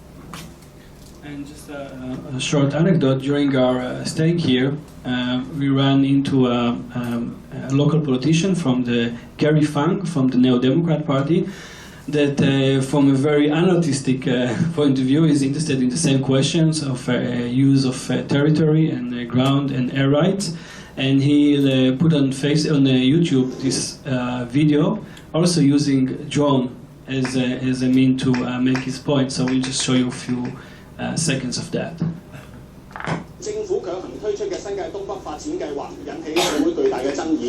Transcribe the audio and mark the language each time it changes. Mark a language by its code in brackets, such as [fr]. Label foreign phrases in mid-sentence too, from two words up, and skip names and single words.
[en] And just a short anecdote, during our stay here, we ran into a local politician from the Gary Funk, from the Neo-Democrat Party, that from a very unartistic point of view is interested in the same questions of use of territory and ground and air rights. And he put on YouTube this video, also using drone as a mean to make his point. So we'll just show you a few seconds of that. [yue] 政府強行推出嘅新界東北發展計劃引起社會巨大嘅爭議。